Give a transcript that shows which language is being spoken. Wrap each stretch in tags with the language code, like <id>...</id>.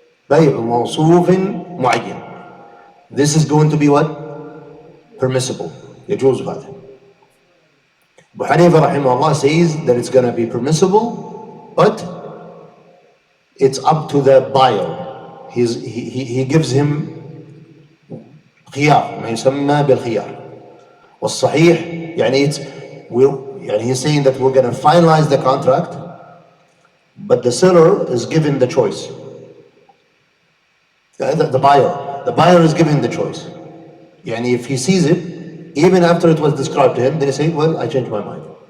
<ar>بيع موصوف معين.</ar> <en>This is going to be what? Permissible.</en> <ar>يجوز هذا.</ar> <en>Abu Hanifa rahimahullah says that it's going to be permissible, but it's up to the buyer. He gives him خيار,</en> <ar>ما يسمى بالخيار. والصحيح يعني</ar> <en>he's saying that we're going to finalize the contract, but the seller is given the choice. The buyer is given the choice. Yani if he sees it, even after it was described to him, then he say, well, I changed my mind.</en>